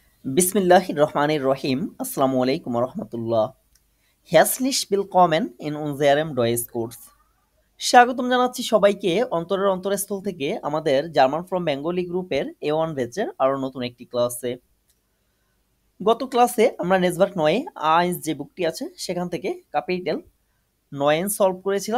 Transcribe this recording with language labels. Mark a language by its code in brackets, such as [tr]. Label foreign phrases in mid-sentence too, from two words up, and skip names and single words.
[ar] بسم الله الرحمن الرحيم. السلام عليكم ورحمة الله. [de] Herzlich willkommen in unserem Deutschkurs. [bn] স্বাগতম জানাচ্ছি সবাইকে অন্তরের অন্তরস্থল থেকে আমাদের [en] German from Bengali [bn] গ্রুপের A1 ব্যাচের আরো নতুন একটি ক্লাসে। গত ক্লাসে আমরা নেসবার্গ 9 আইন্স যে বুকটি আছে সেখান থেকে ক্যাপিটাল 9 সলভ করেছিলাম।